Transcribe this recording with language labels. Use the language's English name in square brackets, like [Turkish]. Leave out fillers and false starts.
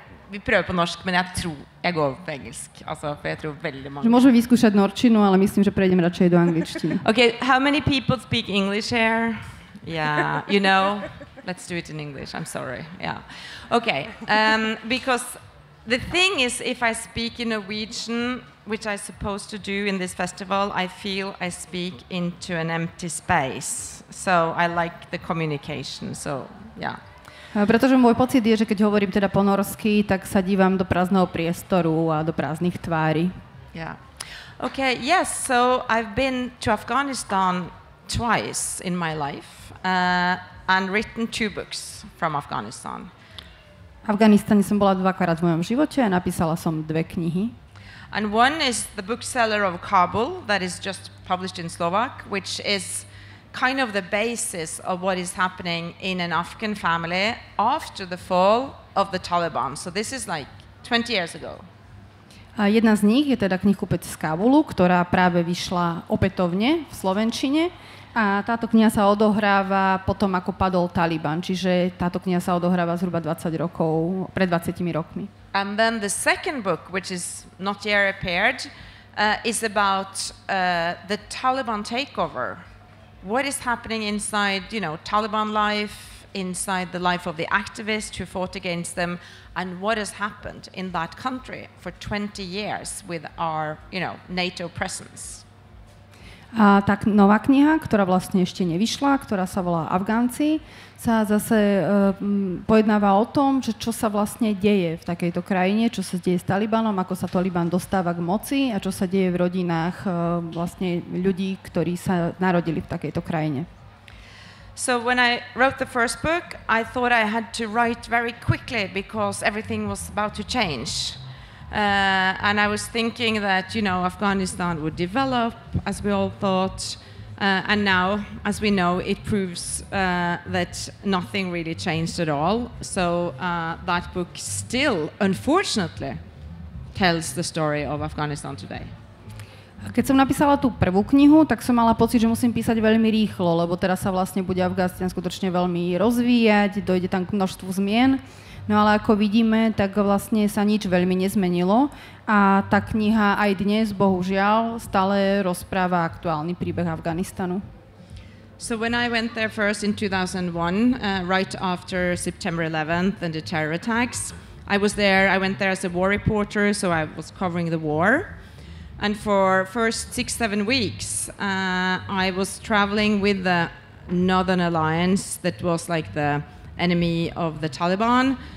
[Norwegian] Vi prøver på norsk, men jeg tror jeg går på engelsk. Altså, for jeg tror veldig mange... [Slovak] Že môžeme vyskúšať norčinu, ale myslím, že prejdem radšej do angličtiny. [English] Okay, how many people speak English here? Yeah, you know... Let's do it in English. I'm sorry. Yeah. Okay. Because the thing is, if I speak in Norwegian, which I'm supposed to do in this festival, I feel I speak into an empty space. So I like the communication. So, yeah. [Slovak] Pretože môj pocit je, že keď hovorím teda po norsky, tak sa dívam do prázdneho priestoru a do prázdnych tvári. [English] Yeah. Okay. Yes. So I've been to Afghanistan twice in my life. And written 2 books from Afghanistan. [Slovak] V Afganistane som bola 2-krát v mojom živote a napísala som 2 knihy. [English] And one is The Bookseller of Kábul, that is just published in Slovak, which is kind of the basis of what is happening in an Afghan family after the fall of the Taliban. So this is like 20 years ago. [Slovak] A jedna z nich je teda knihkupec z Kábulu, ktorá práve vyšla opätovne v slovenčine. A táto kniha sa odohráva potom, ako padol Taliban. Čiže táto kniha sa odohráva zhruba 20 rokov, pred 20 rokmi. [English] And then the second book, which is not yet appeared, is about the Taliban takeover. What is happening inside, Taliban life, inside the life of the activists who fought against them, and what has happened in that country for 20 years with our, NATO presence. [Slovak] A tak nová kniha, ktorá vlastne ešte nevyšla, ktorá sa volá Afgánci, sa zase pojednáva o tom, že čo sa vlastne deje v takejto krajine, čo sa deje s Talibanom, ako sa Taliban dostáva k moci a čo sa deje v rodinách vlastne ľudí, ktorí sa narodili v takejto krajine. [English] So when I wrote the first book, I thought I had to write very quickly because everything was about to change. And I was thinking that, Afghanistan would develop, as we all thought, and now, as we know, it proves that nothing really changed at all. So that book still, unfortunately, tells the story of Afghanistan today. [Slovak] Keď som napísala tú prvú knihu, tak som mala pocit, že musím písať veľmi rýchlo, lebo teraz sa vlastne bude Afganistan skutočne veľmi rozvíjať, dojde tam k množstvu zmien. No ale ako vidíme, tak vlastne sa nič veľmi nezmenilo a tá kniha aj dnes, bohužiaľ, stále rozpráva aktuálny príbeh Afganistanu. [English] So when I went there first in 2001, right after September 11th and the terror attacks, I went there as a war reporter, so I was covering the war. And for first 6-7 weeks, I was traveling with the Northern Alliance that was like the enemy of the Taliban.